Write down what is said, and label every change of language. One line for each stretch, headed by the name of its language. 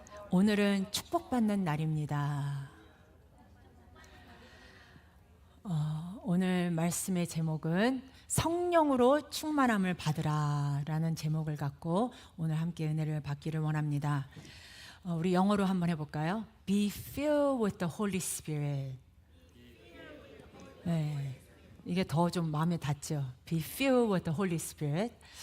Korean: 오늘은 축복받는 날입니다. 오늘 말씀의 제목은 성령으로 충만함을 받으라 라는 제목을 갖고 오늘 함께 은혜를 받기를 원합니다. 우리 영어로 한번 해볼까요?
English: Be filled with the Holy Spirit.
Korean: 네, 이게 더 좀 마음에 닿죠.
English: Be filled with the Holy Spirit.